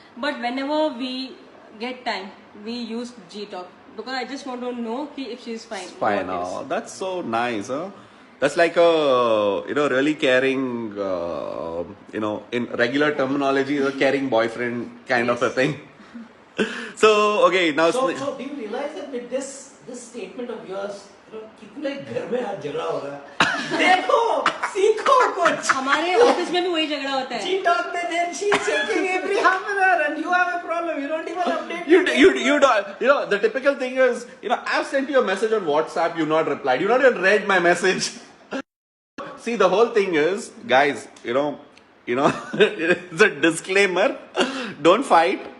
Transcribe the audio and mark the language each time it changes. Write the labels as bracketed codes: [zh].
[en] But whenever we get time, we use G-Talk. Because I just want to know if she's fine. Fine. What Oh, is. that's so nice, huh? That's like a really caring, in regular terminology, a caring boyfriend kind of a thing. So okay, now. So do you realize that with this statement of yours, [hi] कितने घर में आज झगड़ा हो रहा है? देखो, सीखो कुछ. हमारे ऑफिस में भी वही झगड़ा होता है. [en] She talked and then she's checking every half an hour, and you have a problem. You don't even update. You don't, the typical thing is, I've sent you a message on WhatsApp, you not replied, you not even read my message. See, the whole thing is, guys, it's a disclaimer. Don't fight.